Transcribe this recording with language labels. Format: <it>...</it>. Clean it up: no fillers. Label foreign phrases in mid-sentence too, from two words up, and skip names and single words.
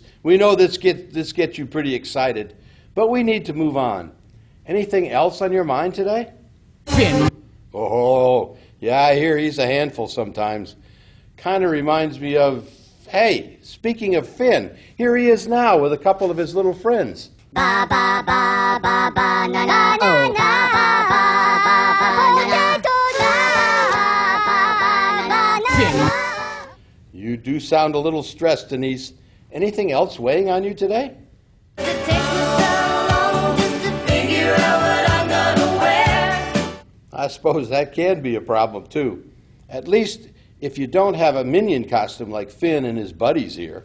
<en>We know this gets you pretty excited, but we need to move on. Anything else on your mind today? Finn. Oh, yeah, I hear he's a handful sometimes. Kind of reminds me of, hey, speaking of Finn, here he is now with a couple of his little friends. Ba ba ba ba ba na na na na ba ba ba ba na na na. You do sound a little stressed, Denise. Anything else weighing on you today? I suppose that can be a problem, too. At least if you don't have a minion costume like Finn and his buddies here.</en>